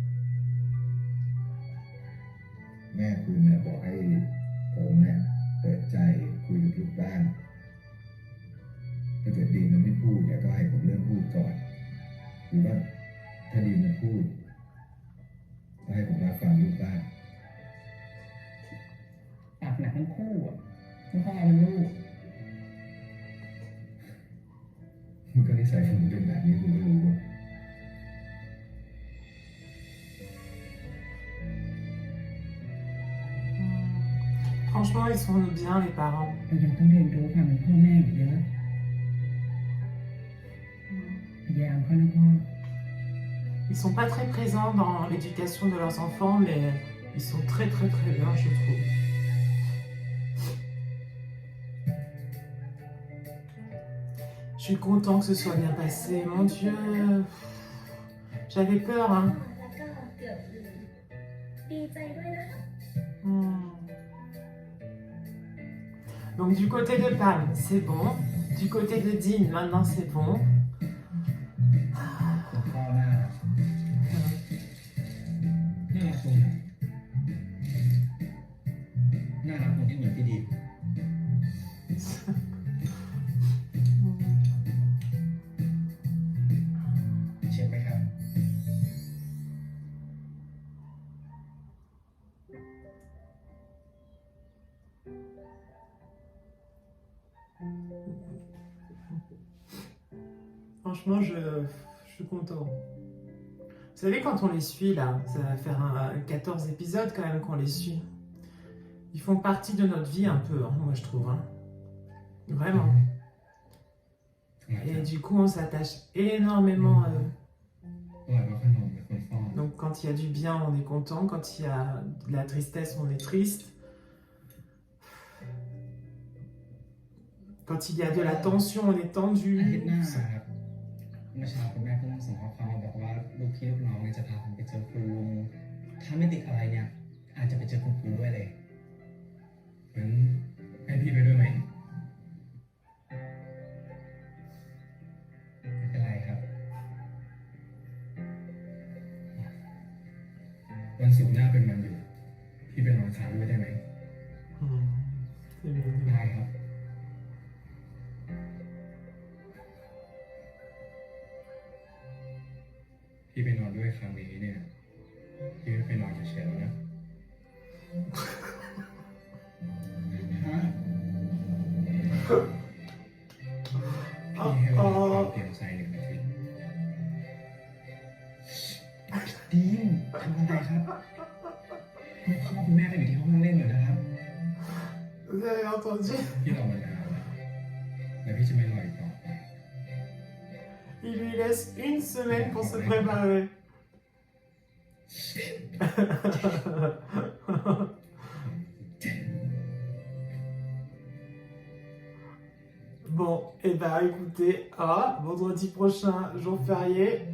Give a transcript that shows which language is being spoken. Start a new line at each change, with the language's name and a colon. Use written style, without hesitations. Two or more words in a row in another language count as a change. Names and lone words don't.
Thai: แม่คุณเนี่ยบอกให้ผมเนี่ยเปิดใจคุยกับลูกบ้างถ้าเกิดดีมันไม่พูดเนี่ยก็ให้ผมเริ่มพูดก่อนหรือว่าถ้าดีมันพูดก็ให้ผมรับฟังลูกบ้าง ปากหนักทั้งคู่อ่ะทั้งพ่อทั้งลูก มันก็นิสัยผมเป็นแบบนี้คุณก็รู้ว่า
French: Franchement, Franchement, ils sont bien, les parents.
Thai: เรายังต้องเรียนรู้ความเป็นพ่อแม่อีกเยอะพยายามเขานะพ่อ
French: Ils sont pas très présents dans l'éducation de leurs enfants, mais ils sont très très très bien, je trouve. Je suis content que ce soit bien passé, mon Dieu. J'avais peur, hein.
Thai: แล้วก็เกือบลืมดีใจด้วยนะคะ Hmm.
French: Donc du côté de Pam, c'est bon. Du côté de Dean, maintenant c'est bon.
Thai: คุณพ่อน่ารักตรงไหนน่ารักตรงที่เหมือนพี่ดีมเชื่อไหมครับ
French: Franchement, je suis content. Vous savez, quand on les suit, là, ça va faire 14 épisodes quand même qu'on les suit. Ils font partie de notre vie un peu, hein, moi je trouve. Hein. Vraiment. Et du coup, on s'attache énormément à eux.
Thai: ปล่อยมาขนมเป็นคนฟ้อน
French: Donc quand il y a du bien, on est content. Quand il y a de la tristesse, on est triste. Quand il y a de la tension, on est
Thai: อาทิต
French: tendu.
Thai: ย์หน้าครับเมื่อเช้าคุณแม่เพิ่งส่งข้อความมาบอกว่าลูกพี่ลูกน้องเนี่ยจะพาผมไปเจอคุณลุงถ้าไม่ติดอะไรเนี่ยอาจจะไปเจอคุณครูด้วยเลยงั้นให้พี่ไปด้วยไหมไม่เป็นไรครับวันศุกร์หน้าเป็นวันหยุดพี่ไปนอนค้างด้วยได้ไหม
French: Hmm, c'est mignon.
Thai: ได้ครับพี่ไปนอนด้วยครั้งนี้เนี่ยพี่ไม่ไปนอนเฉยๆแล้วนะฮะพี่ให้เวลาความเปลี่ยนใจ1 อาทิตย์ดีมทำอะไรครับคุณพ่อคุณแม่ก็อยู่ที่ห้องเล่นอยู่นะครับ
French: Vous avez entendu?
Thai: พี่รอมานานแล้วแล้วพี่จะไม่รออีกต่อไป
French: Il lui laisse une semaine pour se préparer. Bon, et bah écoutez, vendredi prochain, jour férié.